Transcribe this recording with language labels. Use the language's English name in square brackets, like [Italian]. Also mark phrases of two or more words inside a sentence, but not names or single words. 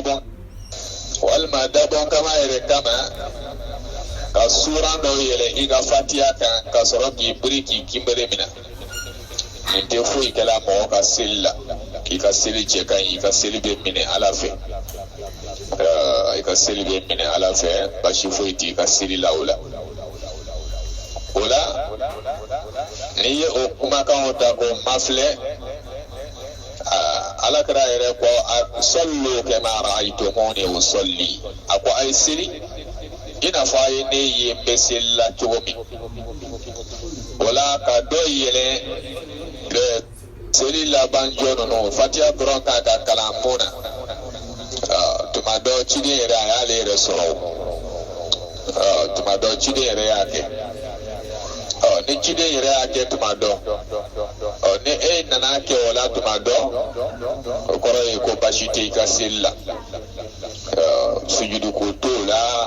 [Bambara] dabɔn kama yɛrɛ kama ka suran dɔ yɛlɛ i ka fatiya kan ka sɔrɔ k'i biri k'i kinbere minɛ nin tɛ foyi kɛla mɔgɔ ka seli la i ka seli cɛ ka ɲi i ka seli bɛ minɛ ala fɛ i ka seli bɛ minɛ ala fɛ basi foyi t'i ka seli la o la n'i ye o kumakanw ta k'o mafilɛ alakira yɛrɛ ko [Arabic] صلوا كما رأيتموني أصلي [Bambara] a ko a ye seli i n'a fɔ a ye ne ye n bɛ seli la cogo min o la ka dɔ yɛlɛ seli laban jɔ ninnu fatiya dɔrɔn k'a ka kalan mun na tuma dɔ ciden yɛrɛ a y'ale yɛrɛ sɔrɔ tuma dɔ ciden yɛrɛ y'a kɛ ni ciden yɛrɛ y'a kɛ tuma dɔ ni e nana kɛ o la tuma dɔ o kɔrɔ ye ko basi tɛ i ka seli la sujudu ko t'o la